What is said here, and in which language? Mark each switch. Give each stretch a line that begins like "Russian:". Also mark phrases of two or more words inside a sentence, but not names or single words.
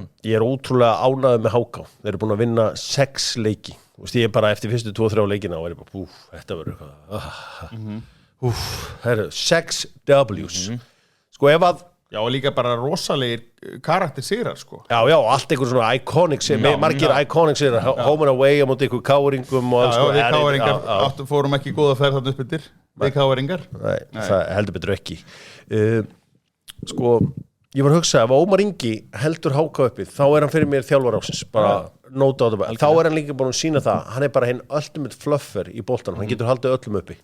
Icelandic: Ég er ótrúlega ánægður með HK. Þeir eru búin að vinna 6 leiki. Ég er bara eftir fyrstu 2-3 leikina og er bara, þetta verður eitthvað. Það eru 6 W's. Sko ef að... Já, og líka bara rosalegir karakter sigrar, sko. Já, allt einhver svona iconic sigrar, margir iconic sigrar,
English: home and away
Icelandic: á móti ykkur káringum og alls, sko. Já, við káringar fórum ekki góða ferð þarna upp yfir. Við káringar. Nei, það heldur betur ekki. Sko... Ég var að hugsa, ef Ómar Ingi heldur HK uppi, þá er hann fyrir mér þjálfari ársins, bara nóta á þetta. Þá er hann líka búin að sína það, hann er bara hinn
English: ultimate fluffer
Icelandic: í boltanum, hann getur haldið öllum uppi.